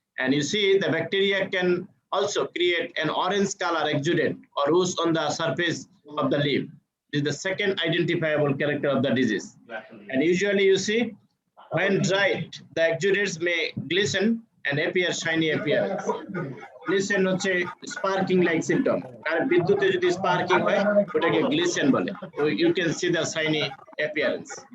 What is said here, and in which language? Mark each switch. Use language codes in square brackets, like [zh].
[en] And you see the bacteria can also create an orange color exudate or ooze on the surface of the leaf. This is the second identifiable character of the disease. And usually you see, when dried, the exudates may glisten and appear shiny appearance. Glisten [bn] হচ্ছে [en] sparking like symptom. [bn] আর বিদ্যুতে যদি sparking হয় ওটাকে glisten বলে. [en] So you can see the shiny appearance.